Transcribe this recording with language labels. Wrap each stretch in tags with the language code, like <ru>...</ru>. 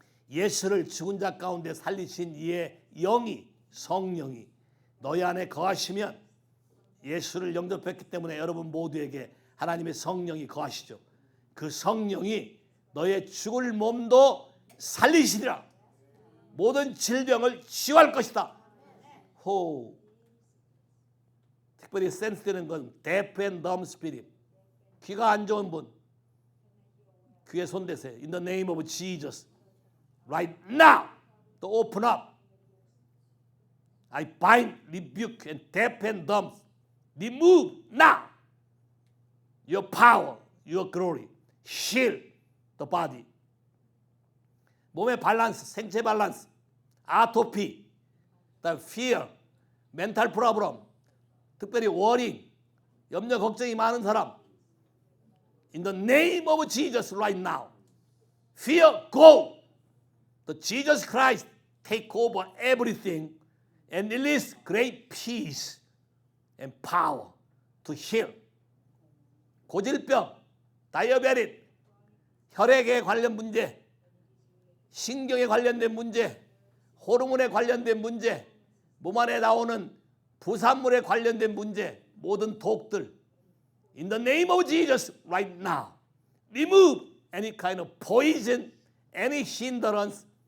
<ko>예수를 죽은 자 가운데 살리신 이의 영이, 성령이 너희 안에 거하시면, 예수를 영접했기 때문에 여러분 모두에게 하나님의 성령이 거하시죠. 그 성령이 너의 죽을 몸도 살리시리라. 모든 질병을 치유할 것이다. 호. 특별히 센스되는 건</ko> <en>deaf and dumb spirit.</en> <ko>귀가 안 좋은 분, 귀에 손 대세요.</ko> <en>In the name of Jesus, right now, to open up. I bind, rebuke, and deaf and dumb. Remove now. Your power, your glory, heal the body.</en> <ko>몸의 밸런스, 생체 밸런스, 아토피, fear,</ko> <en>mental problem,</en> <ko>특별히 worry, 염려 걱정이 많은 사람.</ko> <en>In the name of Jesus right now, fear go. The Jesus Christ take over everything and release great peace and power to heal.</en> <ko>고질병, 다이어베틱, 혈액에 관련 문제, 신경에 관련된 문제, 호르몬에 관련된 문제, 몸 안에 나오는 부산물에 관련된 문제, 모든 독들</ko> <en>In the name of Jesus right now remove any kind of poison, any hindrance</en>